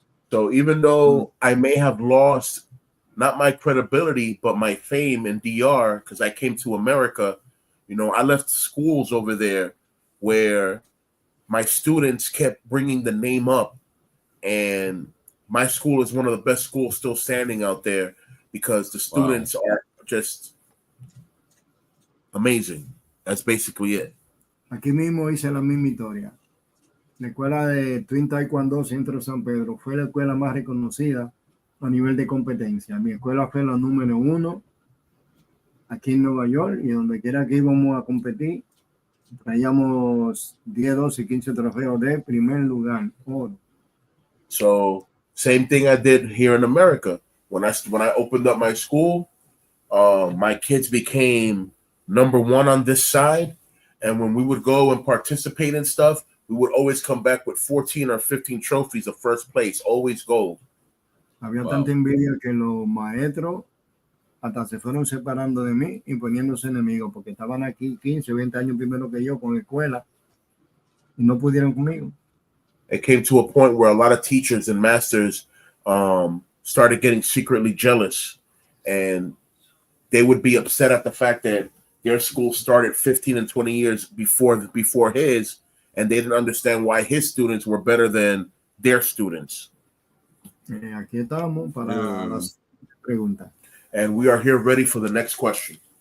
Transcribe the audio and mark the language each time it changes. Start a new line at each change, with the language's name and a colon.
English: So even though I may have lost not my credibility but my fame in DR because I came to America, you know, I left schools over there where my students kept bringing the name up, and my school is one of the best schools still standing out there because the students are just amazing. That's basically it.
Spanish: Aquí mismo hice la misma historia. La escuela de Twin Taekwondo Centro San Pedro fue la escuela más reconocida a nivel de competencia. Mi escuela fue la número 1 aquí en Nueva York, y donde quiera que íbamos a competir, traíamos 10, 12 y 15 trofeos de primer lugar.
English: So same thing I did here in America. When I opened up my school, my kids became number 1 on this side, and when we would go and participate in stuff, we would always come back with 14 or 15 trophies of first place, always gold.
Spanish: Había tanta envidia que los maestros hasta se fueron separando de mí y poniéndose enemigos porque estaban aquí 15, 20 años primero que yo con escuela y no pudieron conmigo.
English: It came to a point where a lot of teachers and masters started getting secretly jealous, and they would be upset at the fact that their school started 15 and 20 years before his, and they didn't understand why his students were better than their students.
Spanish: Aquí estamos para las preguntas.
English: And we are here ready for the next question.